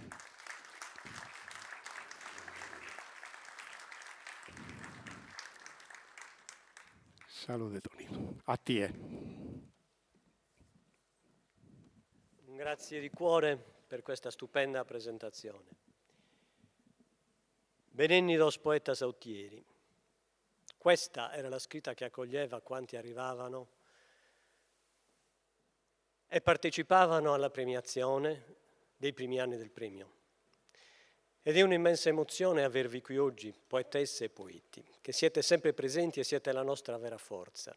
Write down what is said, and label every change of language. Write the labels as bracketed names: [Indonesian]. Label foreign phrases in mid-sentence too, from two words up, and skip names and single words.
[Italian] Salute Tonino, a te. Grazie di cuore per questa stupenda presentazione. [Sardinian] Benennidos poetas autieri. [Italian] Questa era la scritta che accoglieva quanti arrivavano e partecipavano alla premiazione dei primi anni del premio. Ed è un'immensa emozione avervi qui oggi, poetesse e poeti, che siete sempre presenti e siete la nostra vera forza.